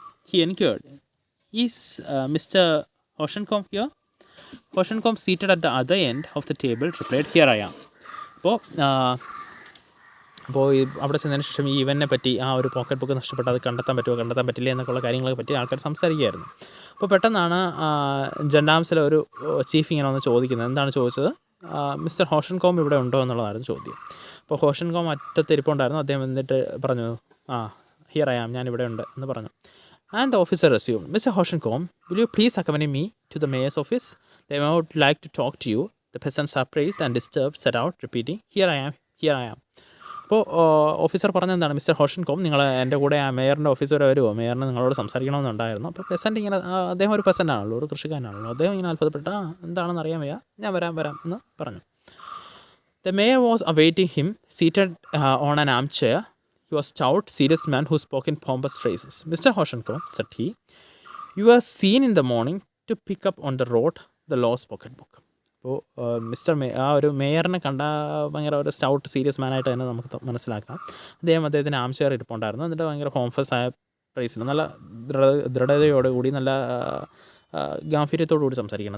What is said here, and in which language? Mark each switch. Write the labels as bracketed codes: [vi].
[en] He inquired, "Is Mr. Hoshencombe here?" Hoshencombe, seated at the other end of the table, replied, "Here I am." [ml] അപ്പോൾ അവിടെ ചെന്നതിന് ശേഷം ഈ ഇവനെ പറ്റി ആ ഒരു പോക്കറ്റ് ബുക്ക് നഷ്ടപ്പെട്ട് അത് കണ്ടെത്താൻ പറ്റില്ല എന്നൊക്കെയുള്ള കാര്യങ്ങളെ പറ്റി ആൾക്കാർ സംസാരിക്കുകയായിരുന്നു. അപ്പോൾ പെട്ടെന്നാണ് ജെൻഡാംസിലെ ഒരു ചീഫ് ഇങ്ങനെ വന്ന് ചോദിക്കുന്നത്. എന്താണ് ചോദിച്ചത്? മിസ്റ്റർ ഹോഷൻകോം ഇവിടെ ഉണ്ടോ എന്നുള്ളതായിരുന്നു ചോദ്യം. അപ്പോൾ ഹോഷൻകോം അറ്റത്തിരിപ്പുണ്ടായിരുന്നു. അദ്ദേഹം എന്നിട്ട് പറഞ്ഞു, [en] here I am, [ml] ഞാൻ ഇവിടെ ഉണ്ട് എന്ന് പറഞ്ഞു. [en] And the officer resumed, "Mr. Hoshencombe, will you please accompany me to the mayor's office? They would like to talk to you." The peasants, surprised and disturbed, set out, repeating, "Here I am, here I am." [ml] അപ്പോൾ officer പറഞ്ഞെന്താണ്, mister ഹോഷൻകോം, നിങ്ങൾ എൻ്റെ കൂടെ ആ മേയറിൻ്റെ office വരെ വരുമോ? മേയറിന് നിങ്ങളോട് സംസാരിക്കണമെന്നുണ്ടായിരുന്നു. അപ്പോൾ peasant ഇങ്ങനെ, അദ്ദേഹം ഒരു പെസൻ്റാണല്ലോ, ഒരു കൃഷിക്കാരനാണല്ലോ. അദ്ദേഹം ഇങ്ങനെ അത്ഭുതപ്പെട്ട, എന്താണെന്ന് അറിയാൻ വയ്യ, ഞാൻ വരാം എന്ന് പറഞ്ഞു. [en] The mayor was awaiting him, seated on an armchair. He was a stout, serious man who spoke in pompous phrases. "Mr. Hoshencombe," said he, "you were seen in the morning to pick up on the road the lost pocket book." [ml] അപ്പോൾ ആ ഒരു മേയറിനെ കണ്ട ഭയങ്കര ഒരു stout serious മാനായിട്ട് തന്നെ നമുക്ക് മനസ്സിലാക്കാം. അദ്ദേഹത്തിന് ആംചെയർ ഇരിപ്പുണ്ടായിരുന്നു. എന്നിട്ട് ഭയങ്കര കോംഫസ് ആയ പ്രൈസിന് നല്ല ദൃഢതയോടുകൂടി നല്ല ഗാംഭീര്യത്തോടുകൂടി സംസാരിക്കണം.